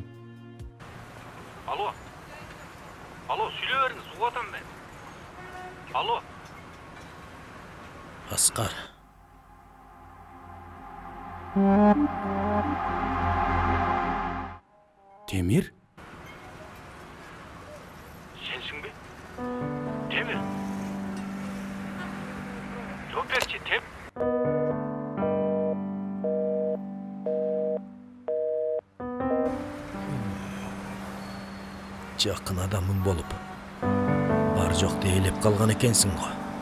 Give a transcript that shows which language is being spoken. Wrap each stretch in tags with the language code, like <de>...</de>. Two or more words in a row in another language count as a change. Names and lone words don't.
<ky>Алло, сүйлей бериңиз, угатам мен. Алло. Аскар. Темир?</ky> <kk>Сенсің бе? Темір.</kk> <ky>Жооп берчи, Темир. Жакын адамың болуп, бар жокты ээлеп калган экенсиң го.</ky>